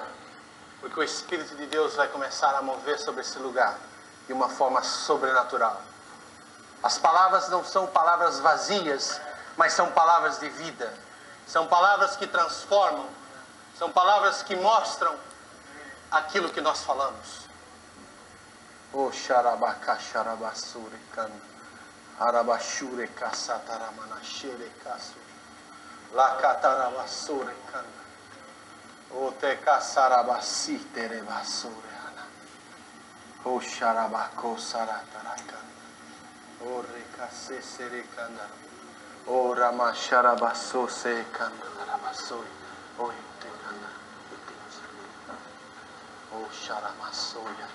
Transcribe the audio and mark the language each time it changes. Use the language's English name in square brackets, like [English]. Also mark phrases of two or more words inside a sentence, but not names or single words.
[Portuguese] Porque o Espírito de Deus vai começar a mover sobre esse lugar de uma forma sobrenatural. As palavras não são palavras vazias, mas são palavras de vida. São palavras que transformam. São palavras que mostram aquilo que nós falamos. O xarabacá xarabassure cana, arabashure caçataramanachere caçure, lacatarabassure cana, o te caçarabassi terebassure ana, o xarabacô sarataracana, o recacê serecana, o ramacharabassô secana, arabassoi, o tecana, o xaramassoia.